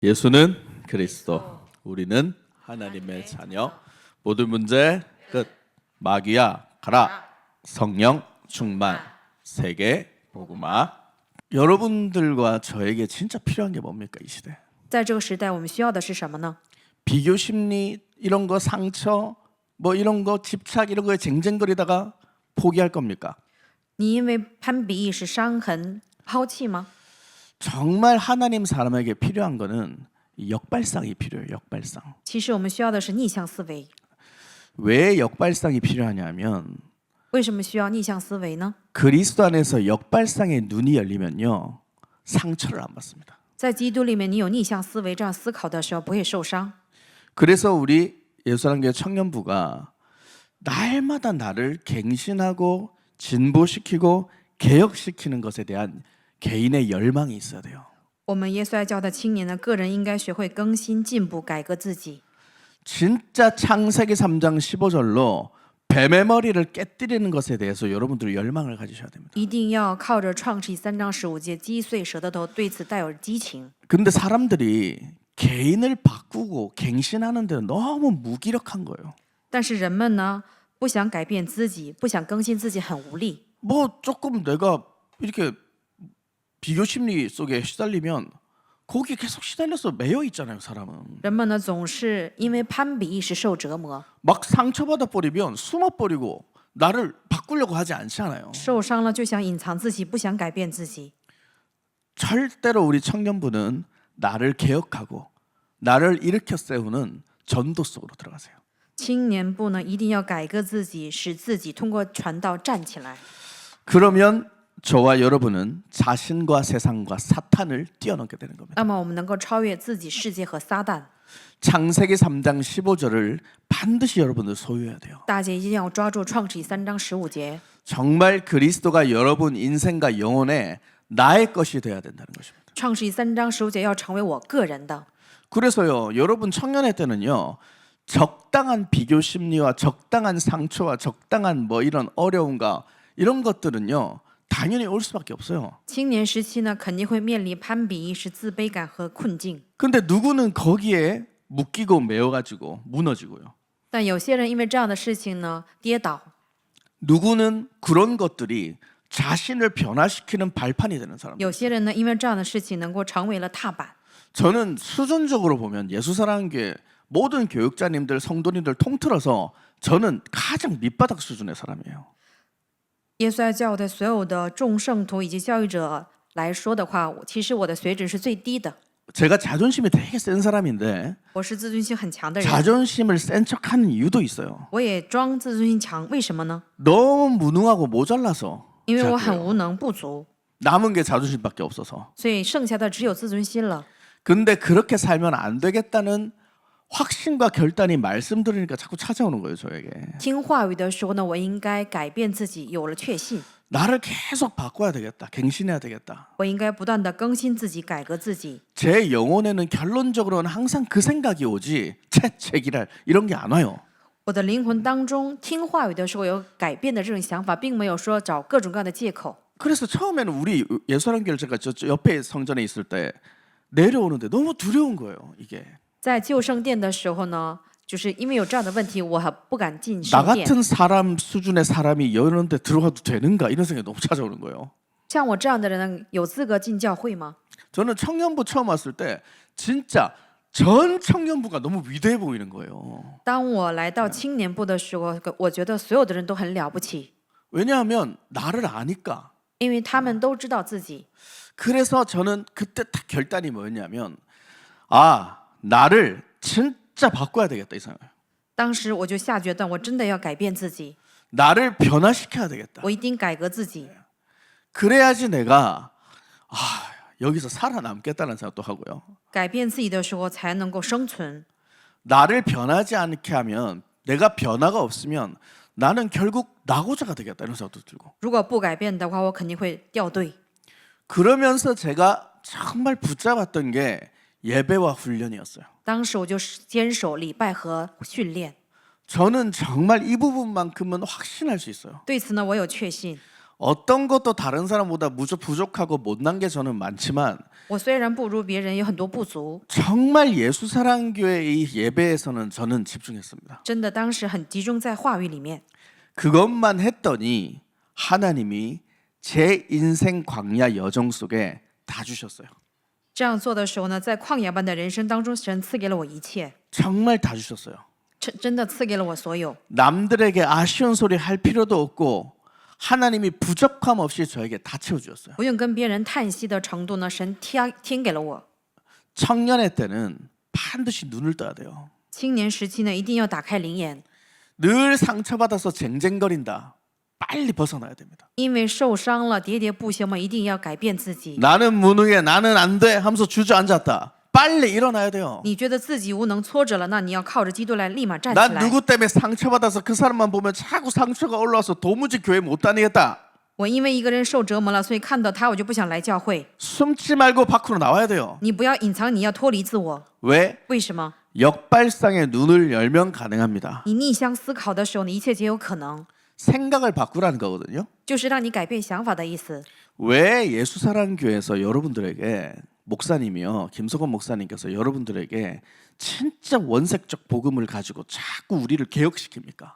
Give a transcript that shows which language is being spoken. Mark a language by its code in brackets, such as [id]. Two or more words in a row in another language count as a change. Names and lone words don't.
[ko] 예수는 그리스도, 우리는 하나님의 자녀. 모든 문제 끝. 마귀야 가라. 성령 충만. 세계 복음화. 여러분들과 저에게 진짜 필요한 게 뭡니까 이 시대? [zh] 在这个时代，我们需要的是什么呢？ [ko] 비교 심리 이런 거 상처 뭐 이런 거 집착 이런 거에 쟁쟁거리다가 포기할 겁니까? [zh] 你因为攀比意识、伤痕抛弃吗？ [ko] 정말 하나님 사람에게 필요한 거는 역발상이 필요해요. 역발상. [zh] 其实我们需要的是逆向思维。 [ko] 왜 역발상이 필요하냐면 [zh] 为什么需要逆向思维呢？ [ko] 그리스도 안에서 역발상의 눈이 열리면요 상처를 안 받습니다. [zh] 在基督里面，你有逆向思维，这样思考的时候不会受伤。 [ko] 그래서 우리 예수사랑교회 청년부가 날마다 나를 갱신하고 진보시키고 개혁시키는 것에 대한 개인의 열망이 있어야 돼요. [zh] 我们耶稣爱教的青年呢，个人应该学会更新、进步、改革自己。 [ko] 진짜 창세기 3장 15절로 뱀의 머리를 깨뜨리는 것에 대해서 여러분들이 열망을 가지셔야 됩니다. [zh] 一定要靠着创世记3章15节击碎蛇的头，对此带有激情。 [ko] 근데 사람들이 개인을 바꾸고 갱신하는 데는 너무 무기력한 거예요. [zh] 但是人们呢，不想改变自己，不想更新自己，很无力。 [ko] 뭐 조금 내가 이렇게 비교 심리 속에 시달리면 거기 계속 시달려서 매여 있잖아요, 사람은. [zh] 人们呢，总是因为攀比意识受折磨， [ko] 막 상처받아 버리면 숨어 버리고 나를 바꾸려고 하지 않잖아요. [zh] 受伤了就想隐藏自己，不想改变自己。 [ko] 절대로 우리 청년부는 나를 개혁하고 나를 일으켜 세우는 전도 속으로 들어가세요. [zh] 青年部呢，一定要改革自己，使自己通过传道站起来。 [ko] 그러면 저와 여러분은 자신과 세상과 사탄을 뛰어넘게 되는 겁니다. [zh] 那么我们能够超越自己、世界和撒旦。 [ko] 창세기 3장 15절을 반드시 여러분들 소유해야 돼요. [zh] 大家一定要抓住创世记3章15节， [ko] 정말 그리스도가 여러분 인생과 영혼의 나의 것이 돼야 된다는 것입니다. [zh] 创世记3章15节要成为我个人的。 [ko] 그래서요, 여러분 청년의 때는요, 적당한 비교 심리와 적당한 상처와 적당한 뭐 이런 어려움과 이런 것들은요, 당연히 올 수밖에 없어요. [zh] 青年时期呢，肯定会面临攀比意识、自卑感和困境。 [ko] 근데 누구는 거기에 묶이고 매여가지고 무너지고요. [zh] 但有些人因为这样的事情呢，跌倒； [ko] 누구는 그런 것들이 자신을 변화시키는 발판이 되는 사람. [zh] 有些人呢，因为这样的事情能够成为了踏板。 [ko] 저는 수준적으로 보면 예수사랑교회 모든 교육자님들, 성도님들 통틀어서 저는 가장 밑바닥 수준의 사람이에요. [zh] 耶稣爱教的所有的众圣徒以及教育者来说的话，其实我的水准是最低的。 [ko] 제가 자존심이 되게 센 사람인데 [zh] 我是自尊心很强的人， [ko] 자존심을 센 척하는 이유도 있어요. [zh] 我也装自尊心强，为什么呢？ [ko] 너무 무능하고 모자라서 [zh] 因为我 [ko] 제가 [zh] 很 [ko] 그래요. [zh] 无能不足， [ko] 남은 게 자존심밖에 없어서. [zh] 所以剩下的只有自尊心了。 [ko] 근데 그렇게 살면 안 되겠다는 확신과 결단이 말씀 들으니까 자꾸 찾아오는 거예요, 저에게. [zh] 听话语的时候呢，我应该改变自己，有了确信， [ko] 나를 계속 바꿔야 되겠다. 갱신해야 되겠다. [zh] 我应该不断的更新自己，改革自己。 [ko] 제 영혼에는 결론적으로는 항상 그 생각이 오지 채기랄 이런 게 안 와요. [zh] 我的灵魂当中听话语的时候有改变的这种想法，并没有说找各种各样的借口。 [ko] 그래서 처음에는 우리 예수사랑교회 제가 저 옆에 성전에 있을 때 내려오는데 너무 두려운 거예요, 이게. [zh] 在旧圣殿的时候呢，就是因为有这样的问题，我还不敢进 [ko] 나 [zh] 圣殿。 [ko] 같은 사람 수준의 사람이 이런 데 들어가도 되는가 이런 생각이 너무 찾아오는 거예요. [zh] 像我这样的人呢，有资格进教会吗？ [ko] 저는 청년부 처음 왔을 때 진짜 전 청년부가 너무 위대해 보이는 거예요. [zh] 当我来到青年部的时候，我觉得所有的人都很了不起， [ko] 왜냐하면 나를 아니까. [zh] 因为他们都知道自己。 [ko] 그래서 저는 그때 딱 결단이 뭐였냐면 나를 진짜 바꿔야 되겠다 이 생각이에요. [zh] 当时我就下决断，我真的要改变自己， [ko] 나를 변화시켜야 되겠다. [zh] 我一定改革自己， [ko] 그래야지 내가 여기서 살아남겠다는 생각도 하고요. [zh] 改变自己的时候才能够生存。 [ko] 나를 변하지 않게 하면 내가 변화가 없으면 나는 결국 나고자가 되겠다 이런 생각도 들고. [zh] 如果不改变的话，我肯定会掉队。 [ko] 그러면서 제가 정말 붙잡았던 게 예배와 훈련이었어요. [zh] 当时我就坚守礼拜和训练， [ko] 저는 정말 이 부분만큼은 확신할 수 있어요. [zh] 对此呢，我有确信。 [ko] 어떤 것도 다른 사람보다 무척 부족하고 못난 게 저는 많지만 [zh] 我虽然不如别人，有很多不足， [ko] 정말 예수사랑교회 이 예배에서는 저는 집중했습니다. [zh] 真的当时很集中在话语里面。 [ko] 그것만 했더니 하나님이 제 인생 광야 여정 속에 다 주셨어요. [zh] 这样做的时候呢，在旷野般的人生当中，神赐给了我一切， [ko] 정말 다 주셨어요. [zh] 真的赐给了我所有。 [ko] 남들에게 아쉬운 소리 할 필요도 없고 하나님이 부족함 없이 저에게 다 채워주셨어요. [zh] 不用跟别人叹息的程度呢，神添给了我。 [ko] 청년의 때는 반드시 눈을 떠야 돼요. [zh] 青年时期呢，一定要打开灵眼， [ko] 늘 상처받아서 쟁쟁거린다. 빨리 벗어나야 됩니다. [zh] 因为受伤了，喋喋不休嘛，一定要改变自己。 [ko] 나는 무능해, 나는 안 돼 하면서 주저앉았다. 빨리 일어나야 돼요. [zh] 你觉得自己无能挫折了，那你要靠着基督来立马站起 [ko] 난 [zh] 来。 [ko] 누구 때문에 상처받아서 그 사람만 보면 자꾸 상처가 올라와서 도무지 교회 못 다니겠다. [zh] 我因为一个人受折磨了，所以看到他我就不想来教会。 [ko] 숨지 말고 밖으로 나와야 돼요. [zh] 你不要隐藏，你要脱离自我。 [ko] 왜? [zh] 为什么？ [ko] 역발상의 눈을 열면 가능합니다. [zh] 你逆向思考的时候呢，一切皆有可能， [ko] 생각을 바꾸라는 거거든요. [zh] 就是让你改变想法的意思。 [ko] 왜 예수사랑교회에서 여러분들에게 목사님이요, 김석원 목사님께서 여러분들에게 진짜 원색적 복음을 가지고 자꾸 우리를 개혁시킵니까?